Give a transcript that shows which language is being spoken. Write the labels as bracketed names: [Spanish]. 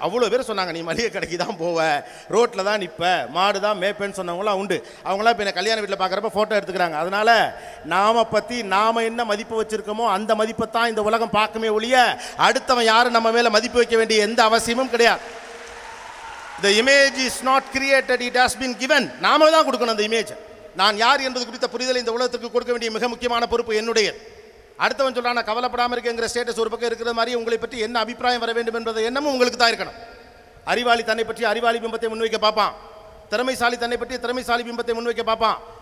[Tamil] அவ்வளோ பேர் சொன்னாங்க, நீ மளிகை கடைக்கு தான் போவ, ரோட்டில் தான் நிற்ப, மாடு தான் மேப்பேன்னு சொன்னவங்களாம் உண்டு. அவங்களாம் இப்போ என்னை கல்யாண வீட்டில் பார்க்குறப்ப ஃபோட்டோ எடுத்துக்கிறாங்க. அதனால் நாம் என்ன மதிப்பு வச்சுருக்கோமோ அந்த மதிப்பை தான் இந்த உலகம் பார்க்குமே ஒழிய அடுத்தவன் யாரும் நம்ம மேலே மதிப்பு வைக்க வேண்டிய எந்த அவசியமும் கிடையாது. [English] The image is not created, it has been given. [Tamil] நாம தான் கொடுக்கணும் அந்த இமேஜ். நான் யார் என்பது குறித்த புரிதலை இந்த உலகத்துக்கு கொடுக்க வேண்டிய மிக முக்கியமான பொறுப்பு என்னுடைய. அடுத்தவன் சொல்றான் நான் கவலைப்படாமல் இருக்கேங்கிற ஸ்டேட்டஸ் ஒரு பக்கம் இருக்கிற மாதிரி உங்களை பற்றி என்ன அபிப்பிராயம் வர வேண்டும் என்பதை எண்ணமும் உங்களுக்கு தான் இருக்கணும். அறிவாளி தன்னை பற்றி அறிவாளி பிம்பத்தை முன்வைக்க பார்ப்பான், திறமைசாலி தன்னை பற்றி திறமைசாலி பிம்பத்தை முன்வைக்க பார்ப்பான்.